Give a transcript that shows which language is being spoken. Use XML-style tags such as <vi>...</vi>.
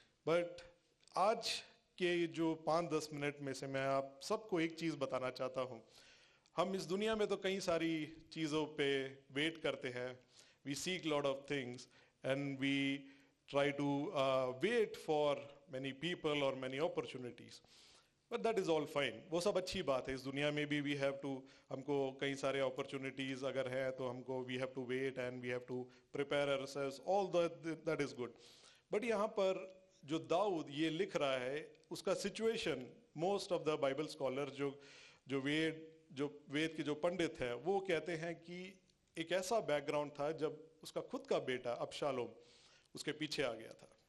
<hi>But आज के जो 5-10 मिनट में से मैं आप सबको एक चीज़ बताना चाहता हूँ। हम इस दुनिया में तो कई सारी चीज़ों पे वेट करते हैं,</hi> <en>we seek lot of things and we try to wait for many people or many opportunities, but that is all fine,</en> <hi>वो सब अच्छी बात है। इस दुनिया में भी</hi> <en>we have to,</en> <hi>हमको कई सारे opportunities अगर है तो हमको</hi> <en>we have to wait and we have to prepare ourselves, all that is good।</en> <hi>but यहाँ पर जो दाऊद ये लिख रहा है उसका situation,</hi> <en>most of the Bible scholars</en> <hi>जो वेद के जो पंडित हैं वो कहते हैं कि एक ऐसा बैकग्राउंड था जब उसका खुद का बेटा अबशालोम उसके पीछे आ गया था।</hi>